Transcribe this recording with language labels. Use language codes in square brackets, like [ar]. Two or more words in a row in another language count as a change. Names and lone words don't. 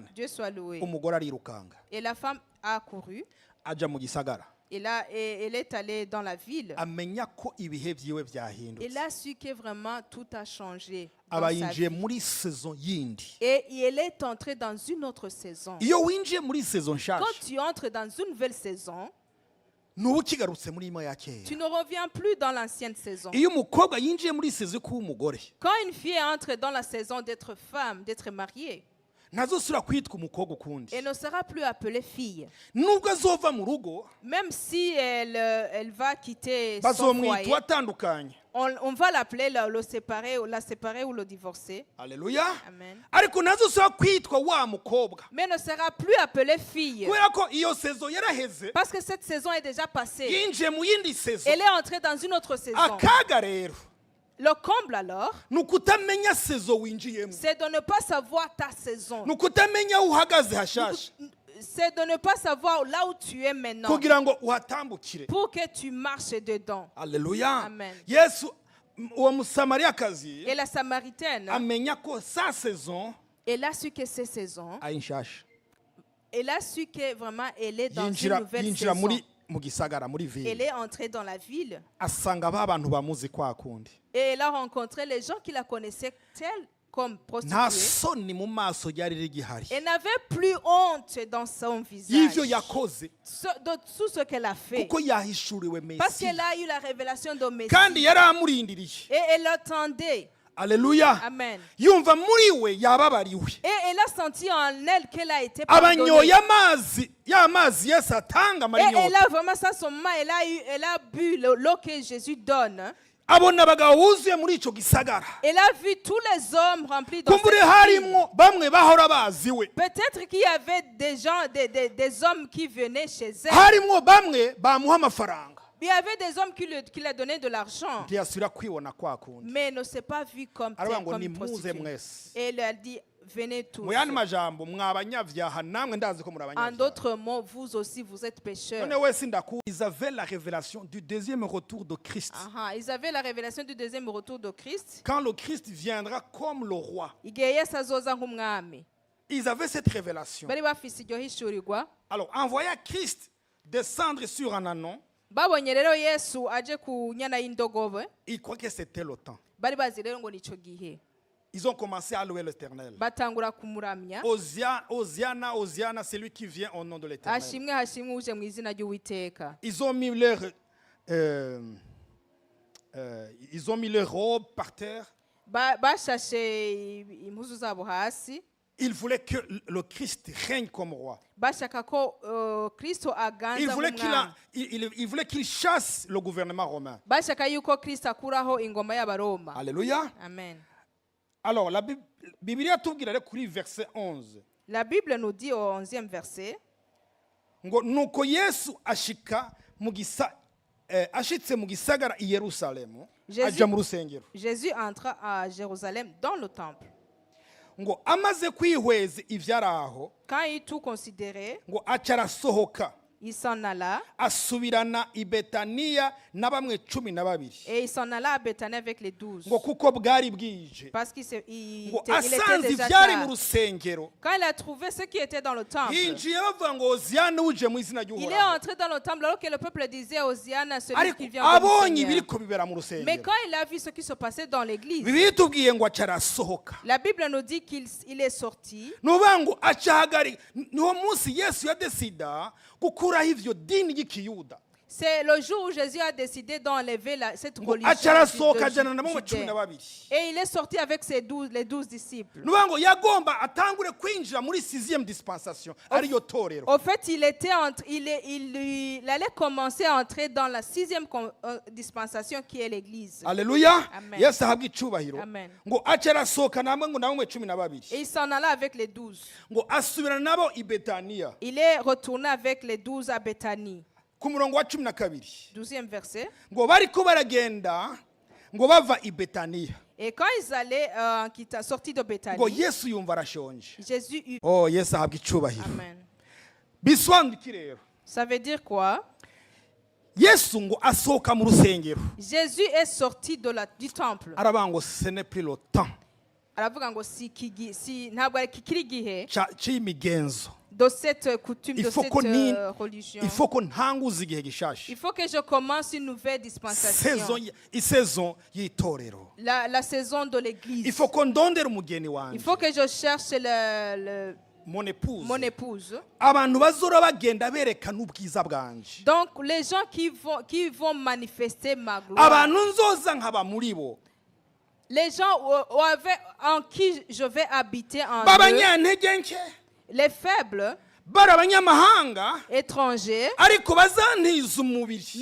[fr] Dieu soit loué. [rn] Umugore arirukanga [fr] Et la femme a couru. [rn] ajya mu gisagara, [fr] Et là, elle est allée dans la ville. [rn] amenya ko ibihe byiwe byahindutse, [fr] Elle a su que vraiment tout a changé. dans [rn] aba [fr] sa [rn] yinjiye [fr] vie. [rn] muri saison yindi. [fr] Et elle est entrée dans une autre saison. [rn] Iyo winjiye muri saison nshyashya [fr] Quand tu entres dans une nouvelle saison, [rn] nuba ukigarutse muri imwe ya kera. [fr] tu ne reviens plus dans l'ancienne saison. [rn] Iyo umukobwa yinjiye muri saison yo kuba umugore, [fr] Quand une fille entre dans la saison d'être femme, d'être mariée, [rn] ntazosubira kwitwa umukobwa ukundi. [fr] elle ne sera plus appelée fille. [rn] Nubwo azova mu rugo [fr] Même si elle va quitter son [rn] bazomwita [fr] foyer, [rn] uwatandukanye. [fr] on va l'appeler la séparer ou le divorcer. [rn] Haleluya. Amen. Ariko ntazosubira kwitwa wa mukobwa, [fr] Mais ne sera plus appelée fille. [rn] kubera ko iyo saison yaraheze, [fr] Parce que cette saison est déjà passée. [rn] yinjiye mu yindi saison. [fr] Elle est entrée dans une autre saison. [rn] Akaga rero [fr] Le comble alors, [rn] ni ukutamenya saison winjiyemo, [fr] c'est de ne pas savoir ta saison. [rn] ni ukutamenya aho uhagaze hashasha [fr] C'est de ne pas savoir là où tu es maintenant. [rn] kugira ngo uhatambukire. [fr] Pour que tu marches dedans. [rn] Haleluya. Amen. Yesu uwo musamariyakazi [fr] Et la Samaritaine, [rn] amenya ko sa saison [fr] elle a su que ces saisons, [rn] ari nshasha. [fr] elle a su que vraiment elle est dans une [rn] yinjira [fr] nouvelle [rn] yinjira [fr] saison. [rn] muri mu gisagara muri [fr] Elle ville, est entrée dans la ville [rn] asanga ba bantu bamuzi kwa kundi, [fr] et elle a rencontré les gens qui la connaissaient telle comme [rn] nta [fr] prostituée. [rn] soni mu maso ryari rigihari [fr] Elle n'avait plus honte dans son visage [rn] y'ivyo yakoze, [fr] de tout ce qu'elle a fait. [rn] kuko yahishuriwe [fr] Parce [rn] Mesiya [fr] qu'elle a eu la révélation de Messie. [rn] kandi yari amurindiriye. [fr] Et elle l'attendait. [rn] Haleluya. Amen. Yumva muri we yababariwe, [fr] Et elle a senti en elle qu'elle a été pardonnée. [rn] abanyoye amazi ya mazi Yesu atanga [fr] Et [rn] amara [fr] elle [rn] inyota, [fr] a vraiment ça son moment, elle a bu l'eau que Jésus donne. [rn] abona abagabo buzuye muri ico gisagara. [fr] Elle a vu tous les hommes remplis dans [rn] kumbure [fr] cette ville. [rn] harimwo bamwe bahora baziwe, [fr] Peut-être qu'il y avait des gens, des hommes qui venaient chez elle. [rn] harimwo bamwe bamuha amafaranga, [fr] Il y avait des hommes qui lui donnaient de l'argent. [rn] ntiyasubira kwibona kwa kundi. [fr] Mais elle ne s'est pas vue comme [rn] aravuga ngo [fr] comme une [rn] nimuze [fr] prostituée. [rn] mwese. [fr] Et elle a dit, venez tous. [rn] Mu yandi majambo mwa abanyavyaha namwe ndazi ko muri [fr] En [rn] abanyavyaha. [fr] d'autres mots, vous aussi, vous êtes pécheurs. [rn] None wese ndaku [fr] ils avaient la révélation du deuxième retour de Christ. Aha, ils avaient la révélation du deuxième retour de Christ. Quand le Christ viendra comme le roi, [rn] Igihe Yesu azoza nk'umwami. [fr] ils avaient cette révélation. [rn] Bari bafise iryo hishurirwa. [fr] Alors, en voyant Christ descendre sur un anon, [rn] Babonye rero Yesu aje ku nyana y'indogobe. [fr] ils croient que c'était le temps. [rn] Bari bazi rero ngo nico gihe. [fr] Ils ont commencé à louer l'Éternel. [rn] Batangura kumuramya. [fr] Hosiana, Hosiana, c'est lui qui vient au nom de l'Éternel. [rn] Hashimwe hashimwe uje mu izina ry'Uwiteka. [fr] Ils ont mis leur robe par terre. [rn] Bashashe impuzu zabo hasi. [fr] Ils voulaient que le Christ règne comme roi. [rn] Bashaka ko Kristo [fr] Ils [rn] aganza [fr] voulaient [rn] nk'umwami. [fr] il voulait qu'il chasse le gouvernement romain. [rn] Bashaka yuko Kristo akuraho ingoma y'Abaroma. [fr] Alléluia. Amen. Alors, la Bible [rn] tubwira rero kuri verset 11. [fr] La Bible nous dit au 11e verset, [rn] Ngo nuko Yesu ashitse mu gisagara i Yerusalemu, aja mu rusengero. [fr] Jésus entra à Jérusalem dans le temple. [rn] Ngo amaze kwihweza ivyari aho, [fr] Quand il tout considéré, [rn] ngo aca arasohoka [fr] il s'en alla [rn] asubirana i Betaniya na bamwe 12. [fr] et il s'en alla à Bethanie avec les 12. [rn] Ngo kuko bwari bwije. [fr] Parce qu'il [rn] Ngo [fr] était [rn] asanze [fr] déjà [rn] ivyari mu [fr] tard. [rn] rusengero, [fr] Quand il a trouvé ceux qui étaient dans le temple, [rn] yinjiye bavuga ngo Hosiana uje mu izina [fr] il est [rn] ry'Uhoraho. [fr] entré dans le temple alors que le peuple disait Hosiana, celui [rn] Ariko [fr] qui vient de [rn] abonye [fr] Seigneur. [rn] ibiriko bibera mu [fr] Mais [rn] rusengero, [fr] quand il a vu ce qui se passait dans l'église, [rn] Bibiliya itubwiye ngo aca arasohoka. [fr] la Bible nous dit qu'il est sorti. [rn] Nuvuga ngo aca ahagarika. Niwo munsi Yesu yadesida gukuraho ivyo dini y'ikiyuda. [fr] C'est le jour où Jésus a décidé d'enlever cette [rn] Ngo [fr] religion [rn] aca arasohoka [fr] de [rn] ajana na bamwe [fr] Judée. [rn] 12. [fr] Et il est sorti avec les 12 disciples. [rn] Nuvuga ngo yagomba atangure kwinjira muri 6e dispensation, ariyo torero. [fr] Au fait, il allait commencer à entrer dans la 6e dispensation qui est l'église. Alléluia. Amen. [rn] Yesu ahabwa icubahiro. Amen. Ngo aca arasohoka namwe ngo na bamwe 12. [fr] Et il s'en alla avec les 12. [rn] Ngo asubirana nabo i Betaniya. [fr] Il est retourné avec les 12 à Bethanie. [rn] Ku murongo wa 12. [fr] 12e verset. [rn] Ngo bariko baragenda ngo bava i Betaniya. [fr] Et quand ils allaient sortis de [rn] Ngo [fr] Bethanie, [rn] Yesu yumva arashonje. [fr] Jésus eut. [rn] Oh, Yesu ahabwa icubahiro. Amen. Bisobanura iki rero? [fr] Ça veut dire quoi? [rn] yesu ngo asohoka mu rusengero [fr] Jésus est sorti du temple. [rn] aravuga ngo [fr] ce n'est plus le temps [rn] Aravuga ngo ntabwo ari kikiri gihe cy'imigenzo. [fr] de cette coutume, Il de faut cette qu'on y- religion. il faut [rn] ko ntanguza igihe gishasha [fr] Il faut que je commence une nouvelle dispensation. [rn] isaison y'itorero. [fr] La saison de Il l'église. [rn] faut ko ndondera umugeni [fr] Il [rn] wanjye [fr] faut que je cherche mon épouse mon épouse. [rn] abantu bazora bagenda berekana ubwiza bwanje [fr] Donc, les gens qui vont manifester ma gloire. [rn] abantu nzoza nkaba muri bo [fr] Les gens en qui je vais habiter en eux. [rn] b'abanyantege nke [fr] Les faibles, [rn] bari abanyamahanga [fr] étrangers, [rn] ariko bazantiza umubiri.